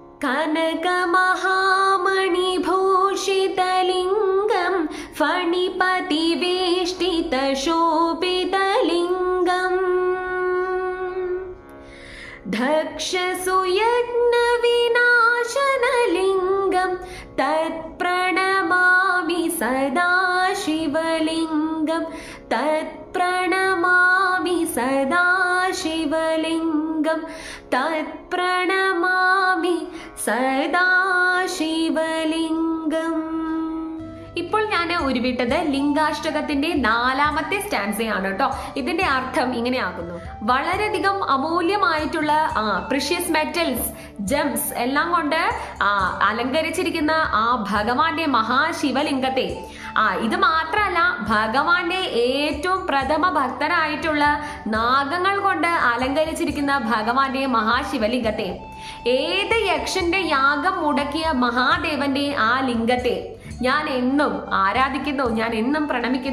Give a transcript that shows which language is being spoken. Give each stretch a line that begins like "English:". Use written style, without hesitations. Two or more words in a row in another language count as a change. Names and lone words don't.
Sanskrit: कनकमहामणिभूषितलिङ्गं फणिपतिवेष्टितशोभितलिङ्गम् दक्षसुयज्ञविनाशनलिङ्गं तत्प्रणमामि सदा शिवलिङ्गं तत्प्रणमामि सदा शिवलिङ्गं तत्प्रणमामि സദാ ശിവലിംഗം.
Malayalam: ഇപ്പോൾ ഞാൻ ഉരുവിട്ടത് ലിംഗാഷ്ടകത്തിന്റെ 4ാമത്തെ സ്റ്റാൻസയാണ് കേട്ടോ. ഇതിന്റെ അർത്ഥം ഇങ്ങനെയാകുന്നു: വളരെയധികം അമൂല്യമായിട്ടുള്ള
English: precious metals,
Malayalam: ജെംസ് എല്ലാം കൊണ്ട് അലങ്കരിച്ചിരിക്കുന്ന ആ ഭഗവാന്റെ മഹാശിവലിംഗത്തെ, ഇത് മാത്രമല്ല, ഭഗവാന്റെ ഏറ്റവും പ്രഥമ ഭക്തരായിട്ടുള്ള നാഗങ്ങൾ കൊണ്ട് അലങ്കരിച്ചിരിക്കുന്ന ഭഗവാന്റെ മഹാശിവലിംഗത്തെ, ഏത് യക്ഷന്റെ യാഗം മുടക്കിയ മഹാദേവന്റെ ആ ലിംഗത്തെ ഞാൻ എന്നും ആരാധിക്കുന്നു, ഞാൻ എന്നും പ്രണമിക്കുന്നു.